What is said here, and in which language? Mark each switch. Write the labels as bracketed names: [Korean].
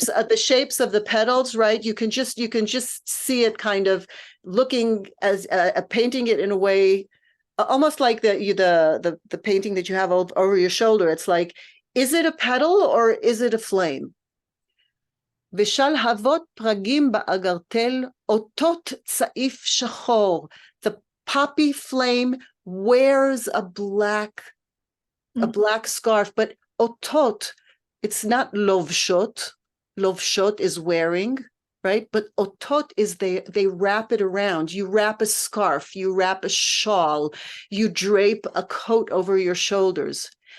[English] The shapes of the petals, right? You can just see it kind of looking as painting it in a way almost like the painting that you have over your shoulder. It's like, is it a petal or is it a flame? [Hebrew] ושלהבות פרגים באגרטל, אותות צעיף שחור. [English] The poppy flame wears a black scarf, but otot, it's not lovshot. Lovshot is wearing, right? But otot is they wrap it around. You wrap a scarf, you wrap a shawl, you drape a coat over your shoulders.